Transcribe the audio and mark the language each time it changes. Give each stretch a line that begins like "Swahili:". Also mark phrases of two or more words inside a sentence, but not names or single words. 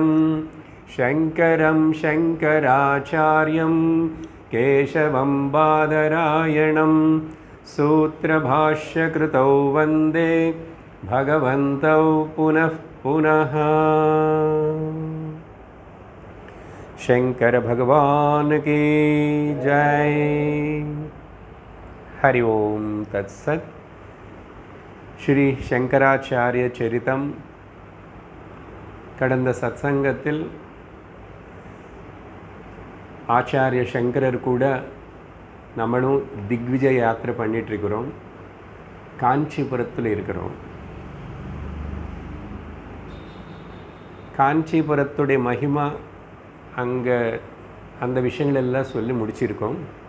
Sanskrit: शङ्करं शङ्कराचार्यं केशवं बादरायणं सूत्रभाष्यकृतौ वन्दे भगवन्तौ पुनः पुनः।
Hindi: शंकर भगवान की जय।
Sanskrit: हरि ओम तत्सत। श्री शंकराचार्य चरितम
Tamil: கடந்த சத்சங்கத்தில் ஆச்சாரிய சங்கரர் கூட நம்மளும் திக்விஜய யாத்திரை பண்ணிட்டு இருக்கிறோம். காஞ்சிபுரத்தில் இருக்கிறோம். காஞ்சிபுரத்துடைய மகிமா அங்கே அந்த விஷயங்கள் எல்லாம் சொல்லி முடிச்சிருக்கோம்.